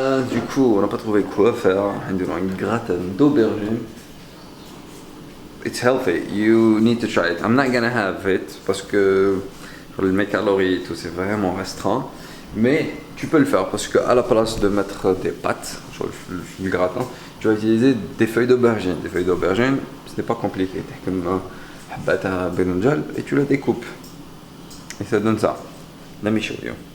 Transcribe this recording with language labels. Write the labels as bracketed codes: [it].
[fr] Du coup, on n'a pas trouvé quoi faire. On a une gratin d'aubergine. [en] It's healthy, you need to try it. I'm not gonna have it [fr] parce que mes calories et tout c'est vraiment restreint. Mais tu peux le faire parce qu'à la place de mettre des pâtes sur le gratin, tu vas utiliser des feuilles d'aubergine. Des feuilles d'aubergine, ce n'est pas compliqué. Tu as comme un bata benunjal et tu la découpes. Et ça donne ça. La michouille.